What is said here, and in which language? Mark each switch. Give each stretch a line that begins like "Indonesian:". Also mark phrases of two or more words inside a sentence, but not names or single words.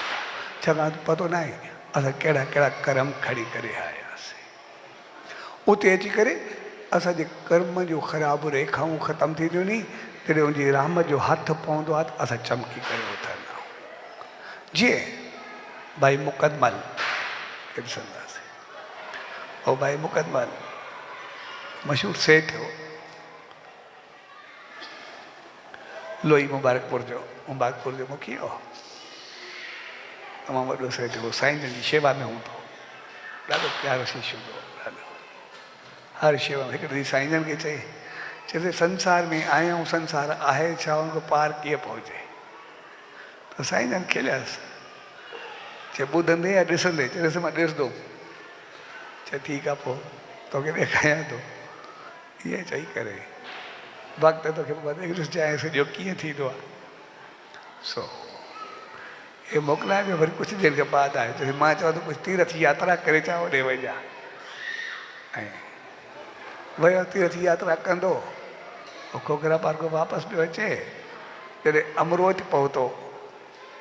Sindhi: छाकाणि पतो न आहे असां कहिड़ा कहिड़ा कर्म खणी करे आयासीं उते अची करे असांजे कर्म जो ख़राबु रेखाऊं ख़तमु थींदियूं नी जॾहिं उनजी रहमत जो हथु पवंदो आहे त असां चमकी करे उथंदा आहियूं। जीअं भाई मुक़दमल खे ॾिसंदासीं उहो भाई मुक़दमल मशहूरु सेठ हो लोही मुबारकपुर जो मुखियो हो तमामु वॾो सेठ हो साईं जन जी शेवा में हूंदो ॾाढो प्यारो शिष्य हूंदो ॾाढो हर शेवा में हिकिड़े ॾींहुं साईं जन खे चए
Hindi: संसार में आया हूँ
Sindhi: संसार आहे छा उनको पार कीअं पहुचे त साईं जन खिलियसि चए ॿुधंदे या ॾिसंदे चएसि मां ॾिसंदुमि चए ठीकु आहे पोइ तोखे ॾेखारियां थो ईअं चई करे वक़्तु तोखे ॾिसजांइ सॼो कीअं थींदो आहे सो हे मोकिलाए पियो वरी कुझु देरि खां बाद आयो चए मां चवां थो कुझु तीर्थ यात्रा करे अचां होॾे वञा ऐं वियो तीर्थ यात्रा कंदो खोखरा पार्क वापसि पियो अचे जॾहिं अमरोज पहुतो